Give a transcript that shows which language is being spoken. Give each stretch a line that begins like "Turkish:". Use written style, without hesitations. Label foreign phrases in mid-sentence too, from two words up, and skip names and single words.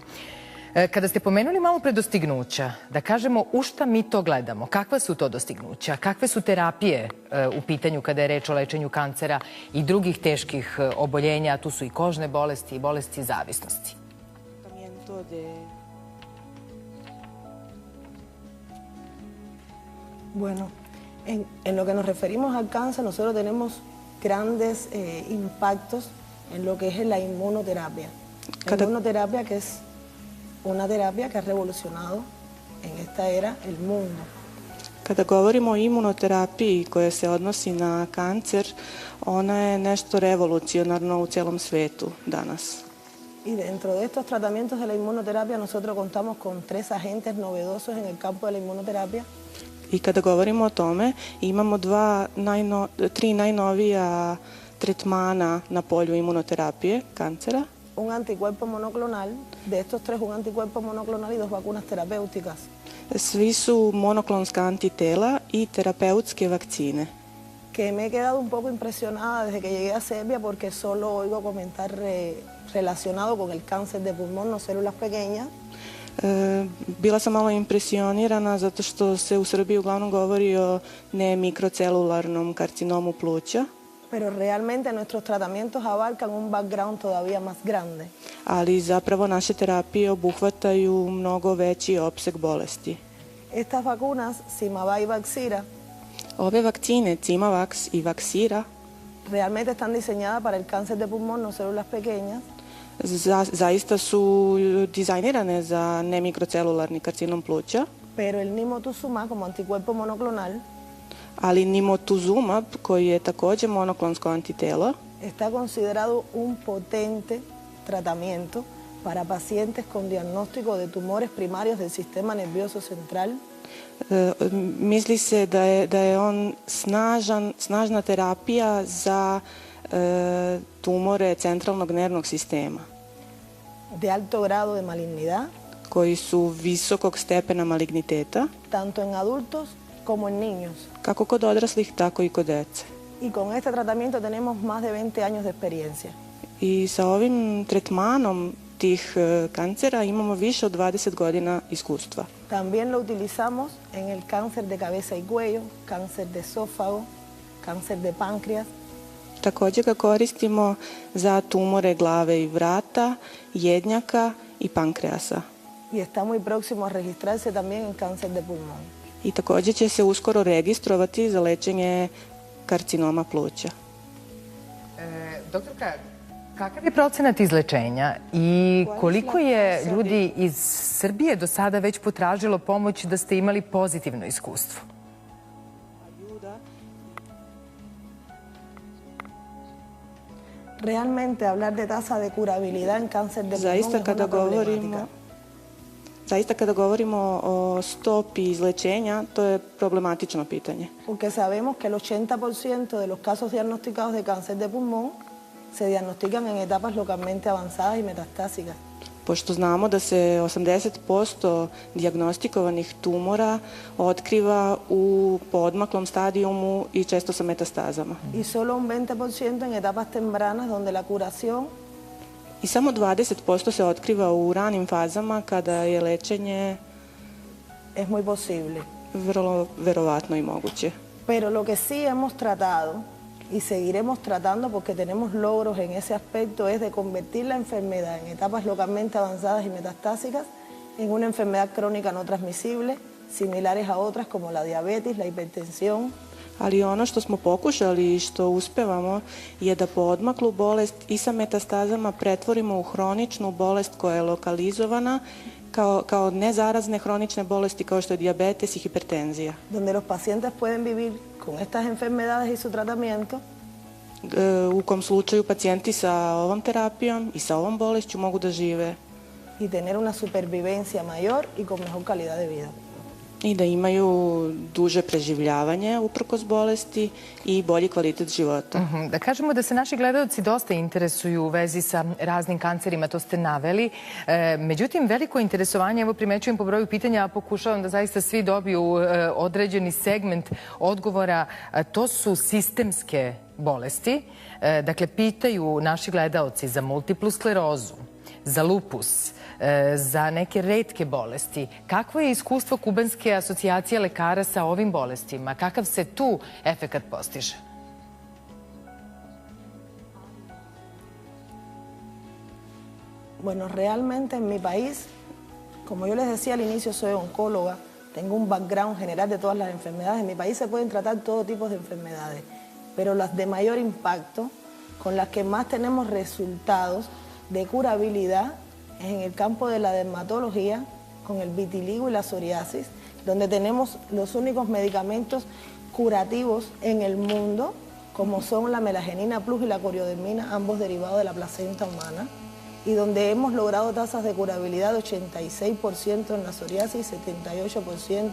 Serbian: Kada ste pomenuli malo pre dostignuća, da kažemo u šta mi to gledamo, kakva su to dostignuća, kakve su terapije u pitanju kada je reč o lečenju kancera i drugih teških oboljenja, a tu su i kožne bolesti i bolesti zavisnosti.
Spanish: Bueno, en lo que nos referimos al cáncer, nosotros tenemos grandes impactos en lo que es la inmunoterapia. La inmunoterapia, que es una terapia que ha revolucionado en esta era el mundo.
Serbian: Kada govorimo o imunoterapiji koja se odnosi na kancer, ona je nešto revolucionarno u cijelom svetu danas.
Spanish: Y dentro de estos tratamientos de la inmunoterapia, nosotros contamos con 3 agentes novedosos en el campo de la inmunoterapia.
Serbian: I kada govorimo o tome, imamo 3 najnovija tretmana na polju imunoterapije kancera.
Spanish: Un anticuerpo monoclonal, de estos 3 un anticuerpo monoclonal y 2 vacunas terapéuticas.
Serbian: Svi su monoklonska antitela i terapeutske vakcine.
Spanish: Que me he quedado un poco impresionada desde que llegué a Serbia porque solo oigo comentar relacionado con el cáncer de pulmón, no células pequeñas.
Serbian: Bila sam malo impresionirana zato što se u Srbiji uglavnom govori o nemikrocelularnom karcinomu pluća,
Spanish: Pero realmente nuestros tratamientos abarcan un background todavía más grande.
Serbian: ali zapravo naše terapije obuhvataju mnogo veći opseg bolesti.
Spanish: Estas vacunas, Symavy y Vaxira,
Serbian: Ove vakcine, Cimavax i Vaxira,
Spanish: realmente están diseñadas para el cáncer de pulmón, no células pequeñas,
Serbian: zaista su dizajnirane za nemikrocelularni karcinom pluća,
Spanish: pero el Nimotuzumab como anticuerpo monoclonal
Serbian: ali nimotuzumab, koji je također monoklonsko antitelo,
Spanish: está considerado un potente tratamiento para pacientes con diagnóstico de tumores primarios del sistema nervioso central.
Serbian: misli se da je on snažna terapija za tumore centralnog nervnog sistema,
Spanish: de alto grado de malignidad,
Serbian: koji su visokog stepena maligniteta,
Spanish: tanto en adultos como en niños.
Serbian: kako kod odraslih, tako i kod dece.
Spanish: y con este tratamiento tenemos más de 20 años de experiencia.
Serbian: I sa ovim tretmanom tih kancera imamo više od 20 godina iskustva.
Spanish: También lo utilizamos en el cáncer de cabeza y cuello, cáncer de esófago, cáncer de páncreas.
Serbian: Također ga koristimo za tumore glave i vrata, jednjaka i pankreasa.
Spanish: Y está muy próximo a registrarse también en cáncer de pulmón.
Serbian: I također će se uskoro registrovati za lečenje karcinoma pluća. Doktorka, kakav je procenat izlečenja i koliko je ljudi iz Srbije do sada već potražilo pomoć da ste imali pozitivno iskustvo?
Spanish: Realmente hablar de tasa de curabilidad en cáncer de pulmón es una problemática.
Serbian: Zaista kada govorimo o stopi izlečenja, to je problematično pitanje.
Spanish: Porque sabemos que el 80% de los casos diagnosticados de cáncer de pulmón se diagnostican en etapas localmente avanzadas y metastásicas.
Serbian: Pošto znamo da se 80% dijagnostikovanih tumora otkriva u poodmaklom stadijumu i često sa metastazama.
Spanish: Y solo un 20% en etapas tempranas donde la curación
Serbian: I samo 20% se otkriva u ranim fazama kada je lečenje
Spanish: es muy posible.
Serbian: vrlo verovatno i moguće.
Spanish: Pero lo que sí hemos tratado y seguiremos tratando porque tenemos logros en ese aspecto es de convertir la enfermedad en etapas localmente avanzadas y metastásicas en una enfermedad crónica no transmisible, similares a otras como la diabetes, la hipertensión.
Serbian: Ali ono što smo pokušali i što uspevamo je da poodmaklu bolest i sa metastazama pretvorimo u hroničnu bolest koja je lokalizovana kao nezarazne hronične bolesti kao što je dijabetes i hipertenzija.
Spanish: Donde los pacientes pueden vivir con estas enfermedades y su tratamiento.
Serbian: U kom slučaju pacijenti sa ovom terapijom i sa ovom bolešću mogu da žive
Spanish: y tener una supervivencia mayor y con mejor calidad de vida.
Serbian: I da imaju duže preživljavanje uprkos bolesti i bolji kvalitet života. Da kažemo da se naši gledalci dosta interesuju u vezi sa raznim kancerima, to ste naveli. Međutim, veliko interesovanje, evo primećujem po broju pitanja, a pokušavam da zaista svi dobiju određeni segment odgovora, to su sistemske bolesti. Dakle, pitaju naši gledalci za multiplu sklerozu, za lupus, za neke retke bolesti. Kakvo je iskustvo Kubanske asocijacije lekara sa ovim bolestima? Kakav se tu efekat postiže?
Spanish: Bueno, realmente en mi país, como yo les decía al inicio, soy oncóloga, tengo un background general de todas las enfermedades. En mi país se pueden tratar todo tipo de enfermedades, pero las de mayor impacto, con las que más tenemos resultados de curabilidad, es en el campo de la dermatología, con el vitiligo y la psoriasis, donde tenemos los únicos medicamentos curativos en el mundo, como son la melagenina plus y la coriodermina, ambos derivados de la placenta humana, y donde hemos logrado tasas de curabilidad de 86% en la psoriasis y 78%